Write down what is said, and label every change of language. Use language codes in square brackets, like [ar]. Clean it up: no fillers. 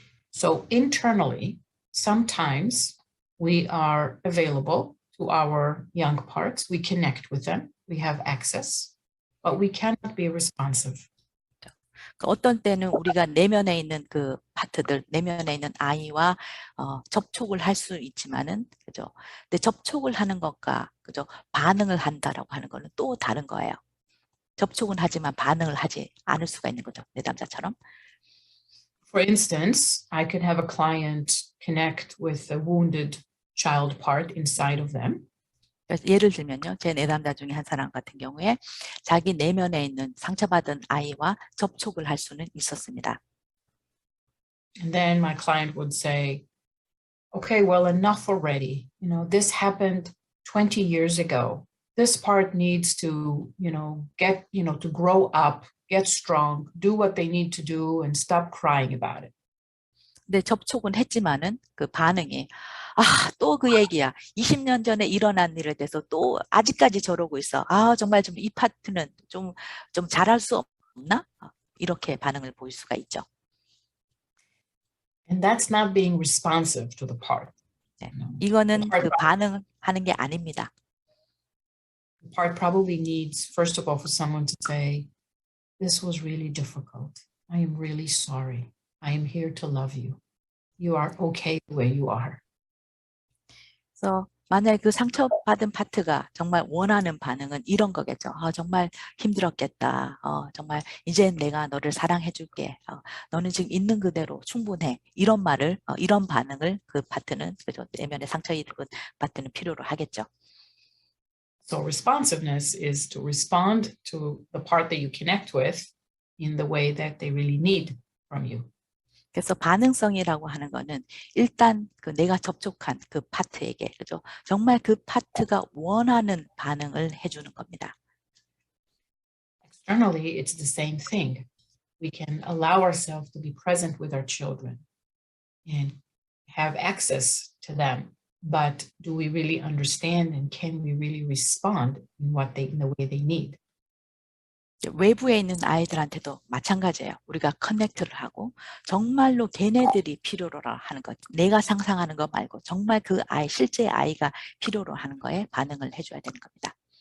[en] So internally, sometimes we are available to our young parts. We connect with them. We have access, but we cannot be responsive. [ko] 어떤 때는 우리가 내면에 있는 그 파트들, 내면에 있는 아이와 접촉을 할 수 있지만은, 그죠? 근데 접촉을 하는 것과, 그죠? 반응을 한다라고 하는 거는 또 다른 거예요. 접촉은 하지만 반응을 하지 않을 수가 있는 거죠. 내담자처럼. [en] For instance, I could have a client connect with a wounded child part inside of them. [ko] 예를 들면요, 제 내담자 중에 한 사람 같은 경우에 자기 내면에 있는 상처받은 아이와 접촉을 할 수는 있었습니다. [en] And then my client would say, okay, well, enough already. You know, this happened 20 years ago. This part needs to, get, to grow up, get strong, do what they need to do and stop crying about it. [ko] 근데 접촉은 했지만은 그 반응이 또 그 얘기야. 20년 전에 일어난 일에 대해서 또 아직까지 저러고 있어. 정말 좀 이 파트는 좀 잘할 수 없나? 이렇게 반응을 보일 수가 있죠. [en] And that's not being responsive to the part. [ko] 네. 이거는 그 반응하는 게 아닙니다. [en] The part probably needs, first of all, for someone to say, this was really difficult. I am really sorry. I am here to love you. You are okay the way you are. [ko] 그래서 만약에 그 상처받은 파트가 정말 원하는 반응은 이런 거겠죠. 정말 힘들었겠다. 정말 이제 내가 너를 사랑해 줄게. 너는 지금 있는 그대로 충분해. 이런 말을, 이런 반응을 그 파트는, 그죠? 내면에 상처 입은 파트는 필요로 하겠죠. [en] So responsiveness is to respond to the part that you connect with in the way that they really need from you. [ko] 그래서 반응성이라고 하는 거는 일단 그 내가 접촉한 그 파트에게, 그죠? 정말 그 파트가 원하는 반응을 해주는 겁니다. [en] Externally, it's the same thing. We can allow ourselves to be present with our children and have access to them. But do we really understand and can we really respond in the way they need? [ko] 외부에 있는 아이들한테도 마찬가지예요. 우리가 커넥트를 하고 정말로 걔네들이 필요로 하는 것, 내가 상상하는 것 말고 정말 그 아이, 실제 아이가 필요로 하는 거에 반응을 해줘야 되는 겁니다.